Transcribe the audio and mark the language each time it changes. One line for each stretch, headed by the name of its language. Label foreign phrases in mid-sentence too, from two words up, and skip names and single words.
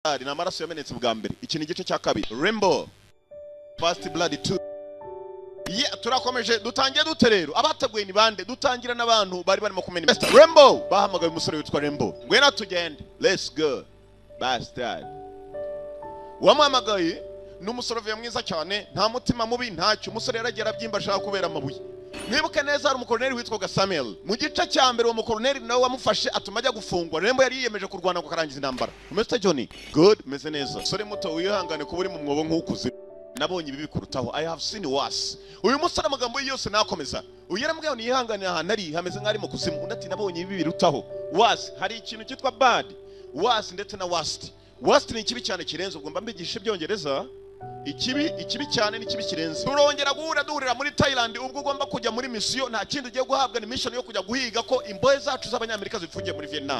Kinyarwanda: ni amaraso yamenetse bwa mbere. Iki ni igice cya kabiri. Rambo First Blood 2. Turakomeje dutangiye duterero. Abateguye ni bande? Dutangira n'abantu bari barimo kumena. Rambo bahamagaye umusore witwa Rambo. Ngwena tugende.
English: Let's go. Bastard.
Kinyarwanda: Wamuhamagaye n'umusore mwiza cyane, nta mutima mubi ntacyo. Umusore yaragera byimba ashaka kubera amabuye. Mwibuke neza hari umukoloneli witwa Samuel. Mu gice cya mbere uwo mukoloneli nawe wamufashe atuma ajya gufungwa. Rambo yari yiyemeje kurwana kukarangiza intambara.
English: Mr. Johnny, good,
Kinyarwanda: meze neza. Sore muto wihangane kuba uri mu mwobo nk'ukuze. Nabonye ibi bikurutaho.
English: I have seen worse.
Kinyarwanda: Uyu musore amagambo yose nakomeza. Uyaramubwiye ni yihangane ahantu ari hameze nk'ari mu kuzimu. Undi ati nabonye ibi birutaho. Worse, hari ikintu cyitwa bad. Worse ndetse na worst. Worst ni ikibi cyane kirenze, ubwo mba mbigisha ibyongereza. Ikibi cyane ni kibi kirenze. Turongera duhurira muri Thailand, ubwo ugomba kujya muri mission, nta kindi ugiye guhabwa ni mission yo kujya guhiga ko imbohe zacu z'abanyamerika zifungiye muri Vietnam.